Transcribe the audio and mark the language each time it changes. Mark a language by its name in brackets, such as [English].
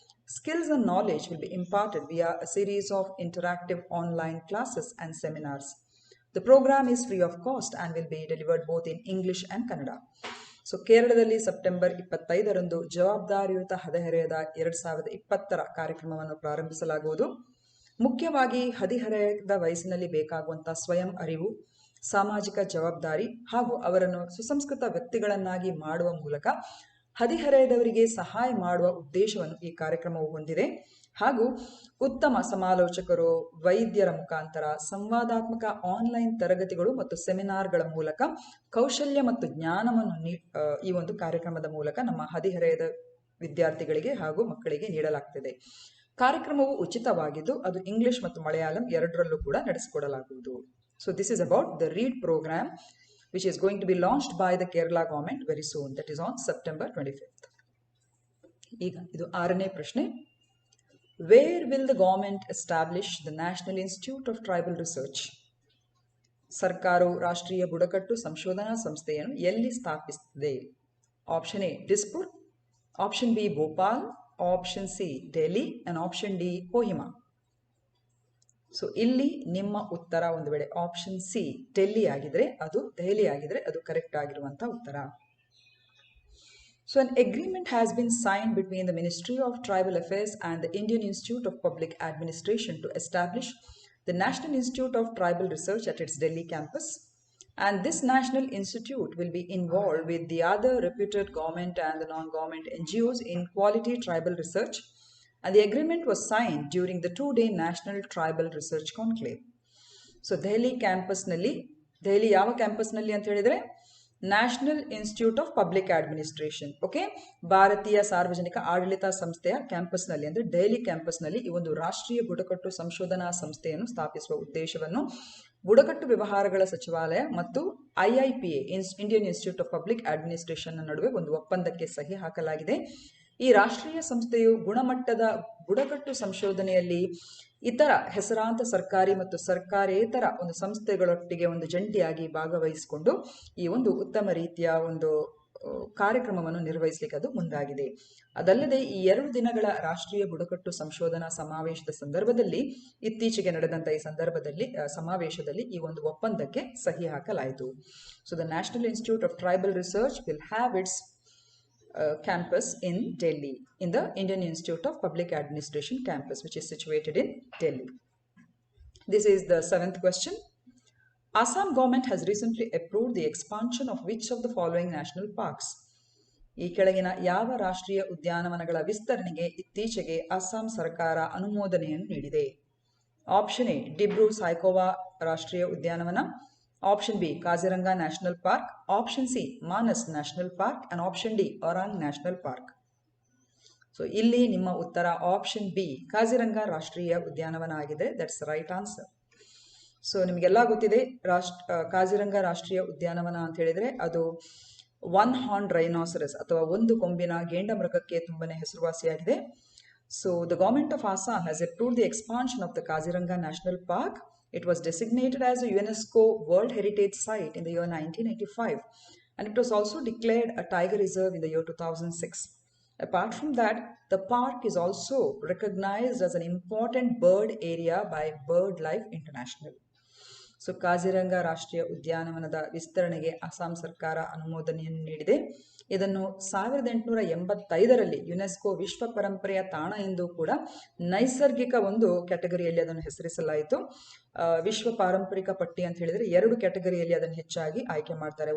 [English] Skills and knowledge will be imparted via a series of interactive online classes and seminars. The program is free of cost and will be delivered both in English and Kannada. [Kannada] So ಕೇರಳದಲ್ಲಿ September 25ರಂದು ಜವಾಬ್ದಾರಿಯುತ ಹದಿಹರೆಯದ 2020 ಕಾರ್ಯಕ್ರಮವನ್ನು ಪ್ರಾರಂಭಿಸಲಾಗುವುದು. ಮುಖ್ಯವಾಗಿ ಹದಿಹರೆಯದ ವಯಸ್ಸಿನಲ್ಲಿ ಬೇಕಾಗುವಂತಹ ಸ್ವಯಂ ಅರಿವು, ಸಾಮಾಜಿಕ ಜವಾಬ್ದಾರಿ ಹಾಗೂ ಅವರನ್ನು ಸುಸಂಸ್ಕೃತ ವ್ಯಕ್ತಿಗಳನ್ನಾಗಿ ಮಾಡುವ ಮೂಲಕ ಹದಿಹರೆಯದವರಿಗೆ ಸಹಾಯ ಮಾಡುವ ಉದ್ದೇಶವನ್ನು ಈ ಕಾರ್ಯಕ್ರಮವು ಹೊಂದಿದೆ ಹಾಗೂ ಉತ್ತಮ ಸಮಾಲೋಚಕರು, ವೈದ್ಯರ ಮುಖಾಂತರ ಸಂವಾದಾತ್ಮಕ ಆನ್ಲೈನ್ ತರಗತಿಗಳು ಮತ್ತು ಸೆಮಿನಾರ್ಗಳ ಮೂಲಕ ಕೌಶಲ್ಯ ಮತ್ತು ಜ್ಞಾನವನ್ನು ಈ ಒಂದು ಕಾರ್ಯಕ್ರಮದ ಮೂಲಕ ನಮ್ಮ ಹದಿಹರೆಯದ ವಿದ್ಯಾರ್ಥಿಗಳಿಗೆ ಹಾಗೂ ಮಕ್ಕಳಿಗೆ ನೀಡಲಾಗ್ತಿದೆ. ಕಾರ್ಯಕ್ರಮವು ಉಚಿತವಾಗಿದ್ದು ಅದು ಇಂಗ್ಲಿಷ್ ಮತ್ತು ಮಲಯಾಳಂ ಎರಡರಲ್ಲೂ ಕೂಡ ನಡೆಸಿಕೊಡಲಾಗುವುದು. [English] So this is about the read program which is going to be launched by the Kerala government very soon, that is on September 25th. [Kannada] ಈಗ ಇದು 6ನೇ ಪ್ರಶ್ನೆ. [English] Where will the government establish the National Institute of Tribal Research? [Kannada] ಸರ್ಕಾರವು ರಾಷ್ಟ್ರೀಯ ಬುಡಕಟ್ಟು ಸಂಶೋಧನಾ ಸಂಸ್ಥೆಯನ್ನು ಎಲ್ಲಿ ಸ್ಥಾಪಿಸುತ್ತದೆ? [English] Option A Dispur, option B Bhopal, option C Delhi and option D Kohima. [Kannada] So ಇಲ್ಲಿ ನಿಮ್ಮ ಉತ್ತರ ಒಂದು ವೇಳೆ ಆಪ್ಷನ್ ಸಿ ಡೆಲ್ಲಿ ಆಗಿದ್ರೆ ಅದು ದೆಹಲಿ ಆಗಿದ್ರೆ ಅದು ಕರೆಕ್ಟ್ ಆಗಿರುವಂತಹ ಉತ್ತರ. [English] So an agreement has been signed between the Ministry of Tribal Affairs and the Indian Institute of Public Administration to establish the National Institute of Tribal Research at its Delhi campus. And this National Institute will be involved with the other reputed government and the non-government NGOs in quality tribal research. And the agreement was signed during the 2-day National Tribal Research Conclave. [Kannada] So Delhi campus nalli, Delhi yava campus nalli anta helidre national institute of public administration, okay, ಭಾರತೀಯ ಸಾರ್ವಜನಿಕ ಆಡಳಿತ ಸಂಸ್ಥೆಯ ಕ್ಯಾಂಪಸ್ನಲ್ಲಿ ಅಂದರೆ ದೆಹಲಿ ಕ್ಯಾಂಪಸ್ನಲ್ಲಿ ಈ ಒಂದು ರಾಷ್ಟ್ರೀಯ ಬುಡಕಟ್ಟು ಸಂಶೋಧನಾ ಸಂಸ್ಥೆಯನ್ನು ಸ್ಥಾಪಿಸುವ ಉದ್ದೇಶವನ್ನು ಬುಡಕಟ್ಟು ವ್ಯವಹಾರಗಳ ಸಚಿವಾಲಯ ಮತ್ತು IIPA Indian institute of public administration ನಡುವೆ ಒಂದು ಒಪ್ಪಂದಕ್ಕೆ ಸಹಿ ಹಾಕಲಾಗಿದೆ. ಈ ರಾಷ್ಟ್ರೀಯ ಸಂಸ್ಥೆಯು ಗುಣಮಟ್ಟದ ಬುಡಕಟ್ಟು ಸಂಶೋಧನೆಯಲ್ಲಿ ಇತರ ಹೆಸರಾಂತ ಸರ್ಕಾರಿ ಮತ್ತು ಸರ್ಕಾರೇತರ ಒಂದು ಸಂಸ್ಥೆಗಳೊಟ್ಟಿಗೆ ಒಂದು ಜಂಟಿಯಾಗಿ ಭಾಗವಹಿಸಿಕೊಂಡು ಈ ಒಂದು ಉತ್ತಮ ರೀತಿಯ ಒಂದು ಕಾರ್ಯಕ್ರಮವನ್ನು ನಿರ್ವಹಿಸಲಿಕ್ಕೆ ಅದು ಮುಂದಾಗಿದೆ. ಅದಲ್ಲದೆ ಈ 2 ದಿನಗಳ ರಾಷ್ಟ್ರೀಯ ಬುಡಕಟ್ಟು ಸಂಶೋಧನಾ ಸಮಾವೇಶದ ಸಂದರ್ಭದಲ್ಲಿ ಇತ್ತೀಚೆಗೆ ನಡೆದಂತ ಈ ಸಮಾವೇಶದಲ್ಲಿ ಈ ಒಂದು ಒಪ್ಪಂದಕ್ಕೆ ಸಹಿ ಹಾಕಲಾಯಿತು. [English] So the national institute of tribal research will have its campus in Delhi, in the Indian Institute of Public Administration campus, which is situated in Delhi. This is the 7th question. Assam government has recently approved the expansion of which of the following national parks? [Kannada] ಈ ಕೆಳಗಿನ ಯಾವ ರಾಷ್ಟ್ರೀಯ ಉದ್ಯಾನವನಗಳ ವಿಸ್ತರಣೆಗೆ ಇತ್ತೀಚೆಗೆ ಅಸ್ಸಾಂ ಸರ್ಕಾರ ಅನುಮೋದನೆಯನ್ನು ನೀಡಿದೆ? [English] Option A Dibru Saikhowa ರಾಷ್ಟ್ರೀಯ ಉದ್ಯಾನವನ, option B Kaziranga national park, option C Manas national park and option D Orang national park. [Kannada] So ಇಲ್ಲಿ ನಿಮ್ಮ ಉತ್ತರ ಆಪ್ಷನ್ ಬಿ ಕಾಜಿರಂಗಾ ರಾಷ್ಟ್ರೀಯ ಉದ್ಯಾನವನ ಆಗಿದೆ. [English] That's right answer. [Kannada] ಸೊ ನಿಮಗೆಲ್ಲ ಗೊತ್ತಿದೆ ಕಾಜಿರಂಗಾ ರಾಷ್ಟ್ರೀಯ ಉದ್ಯಾನವನ ಅಂತ ಹೇಳಿದ್ರೆ ಅದು ಒನ್ ಹಾರ್ನ್ ರೈನಾಸರಸ್ ಅಥವಾ ಒಂದು ಕೊಂಬಿನ ಗೇಂಡ ಮೃಗಕ್ಕೆ ತುಂಬಾನೇ ಹೆಸರುವಾಸಿಯಾಗಿದೆ. [English] So the government of Assam has approved the expansion of the Kaziranga National Park. It was designated as a UNESCO World Heritage Site in the year 1985 and it was also declared a tiger reserve in the year 2006. Apart from that, the park is also recognized as an important bird area by BirdLife International. [Kannada] So Kaziranga ರಾಷ್ಟ್ರೀಯ ಉದ್ಯಾನವನದ ವಿಸ್ತರಣೆಗೆ ಅಸ್ಸಾಂ ಸರ್ಕಾರ ಅನುಮೋದನೆಯನ್ನು ನೀಡಿದೆ. ಇದನ್ನು 1885ರಲ್ಲಿ UNESCO ವಿಶ್ವ ಪರಂಪರೆಯ ತಾಣ ಎಂದು ಕೂಡ ನೈಸರ್ಗಿಕ ಒಂದು ಕ್ಯಾಟಗರಿಯಲ್ಲಿ ಅದನ್ನು ಹೆಸರಿಸಲಾಯಿತು. ವಿಶ್ವ ಪಾರಂಪರಿಕ ಪಟ್ಟಿ ಅಂತ ಹೇಳಿದ್ರೆ 2 ಕ್ಯಾಟಗರಿಯಲ್ಲಿ ಅದನ್ನು ಹೆಚ್ಚಾಗಿ ಆಯ್ಕೆ ಮಾಡ್ತಾರೆ.